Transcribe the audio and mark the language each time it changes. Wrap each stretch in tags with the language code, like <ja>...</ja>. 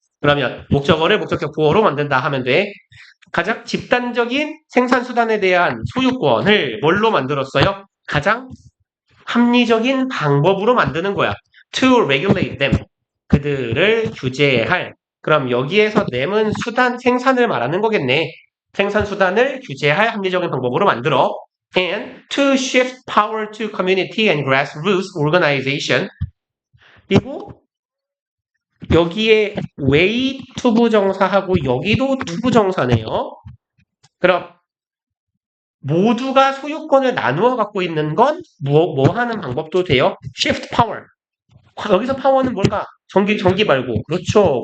<ko>그러면 목적어를 목적격 보어로 만든다 하면 돼. 가장 집단적인 생산수단에 대한 소유권을 뭘로 만들었어요? 가장 합리적인 방법으로 만드는 거야.</ko> <en>To regulate them.</en> <ko>그들을 규제할. 그럼 여기에서 them은 수단, 생산을 말하는 거겠네. 생산 수단을 규제할 합리적인 방법으로 만들어.</ko> <en>And to shift power to community and grassroots organization.</en> <ko>그리고 여기에 way 투부정사하고 여기도 투부정사네요. 그럼 모두가 소유권을 나누어 갖고 있는 건 뭐 하는 방법도 돼요? shift power. 여기서 파워는 뭘까? 전기 말고. 그렇죠.</ko>